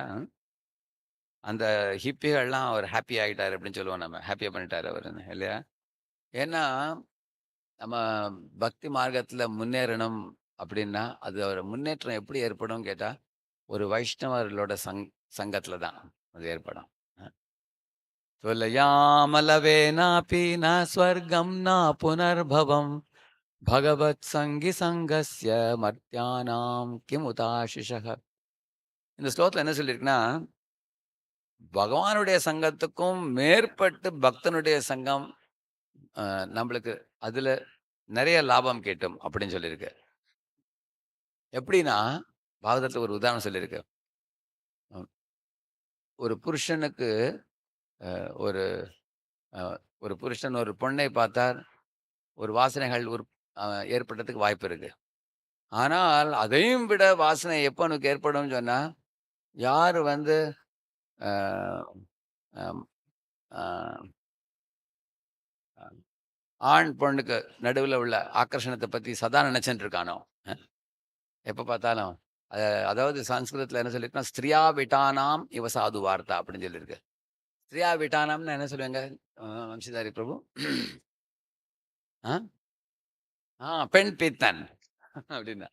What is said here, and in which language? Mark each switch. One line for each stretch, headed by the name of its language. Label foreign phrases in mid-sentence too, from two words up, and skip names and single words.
Tamil: அந்த ஹிப்பிகள்லாம் அவர் ஹேப்பி ஆயிட்டாரு அப்படின்னு சொல்லுவோம் நம்ம. ஹேப்பியா பண்ணிட்டாரு அவருன்னு இல்லையா? ஏன்னா, நம்ம பக்தி மார்க்கத்துல முன்னேறணும் அப்படின்னா, அது ஒரு முன்னேற்றம் எப்படி ஏற்படும்னு கேட்டா, ஒரு வைஷ்ணவர்களோட சங்கத்துல தான் அது ஏற்படும்.
Sanskrit: त्वलयामलवेनापि न स्वर्गं न पुनर्भवं भगवत्सङ्गि सङ्गस्य मर्त्यानां किमुताशिषः.
Tamil: இந்த ஸ்லோகத்துல என்ன சொல்லியிருக்குன்னா, பகவானுடைய சங்கத்துக்கும் மேற்பட்டு பக்தனுடைய சங்கம் நம்மளுக்கு அதுல நிறைய லாபம் கிட்டும் அப்படின்னு சொல்லியிருக்கு. எப்படின்னா, பாகவதத்துல ஒரு உதாரணம் சொல்லியிருக்கு. அ ஒரு புருஷனுக்கு ஒரு அ ஒரு புருஷன் ஒரு பொண்ணை பார்த்தார். ஒரு வாசனைகள் அ ஏற்படுறதுக்கு வாய்ப்பு இருக்கு. ஆனால் அதையும் விட வாசனை எப்போ எனக்கு ஏற்படும்னு சொன்னா, யாரு வந்து அ அம் அ அ ஆண், பெண்ணுக்கு நடுவுல உள்ள ஆக்கர்ஷணத்த பத்தி சதா நினைச்சுட்டு இருக்கானோ, அ எப்ப பார்த்தாலும். அ அதாவது சம்ஸ்கிருதத்துல என்ன சொல்லியிருக்குன்னா,
Sanskrit: "स्त्रिया विट्टानाम् इव साधु वार्ता"
Tamil: அப்படின்னு சொல்லியிருக்கு.
Sanskrit: स्त्रिया विट्टानाम्
Tamil: என்ன சொல்லுவாங்க? வம்சிதாரி பிரபு? ஆ? பெண் பித்தன் அப்படின்னா.